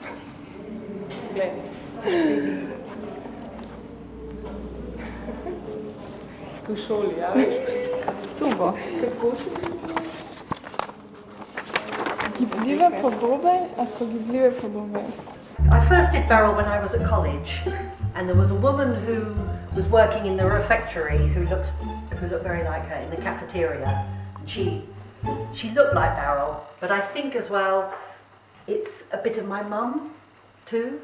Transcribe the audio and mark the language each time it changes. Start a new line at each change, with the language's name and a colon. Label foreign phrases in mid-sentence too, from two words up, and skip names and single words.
Slovenian: V šoli, ja? Tu bo. Kako si? Gibljive podobe, a so gibljive podobe?
English: I first did barrel when I was at college, and there was a woman who was working in the refectory who looked very like her in the cafeteria. And she looked like Barrel, but I think as well it's a bit of my mum too.